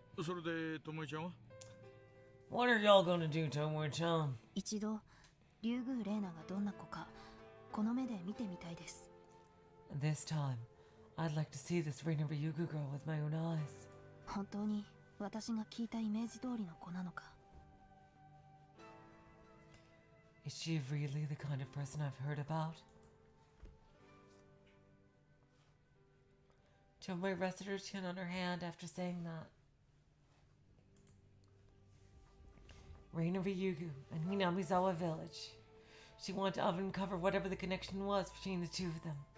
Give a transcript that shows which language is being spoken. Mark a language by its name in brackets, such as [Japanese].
[Japanese] それで、ともえちゃんは [English] What are y'all gonna do, Tomoe-chan? [Japanese] 一度竜宮玲奈がどんな子かこの目で見てみたいです [English] This time, I'd like to see this Reina Ryugu girl with my own eyes. [Japanese] 本当に私が聞いたイメージ通りの子なのか [English] Is she really the kind of person I've heard about? Tomoe rested her chin on her hand after saying that. Reina Ryugu and Minamizawa village. She wanted to uncover whatever the connection was between the two of them.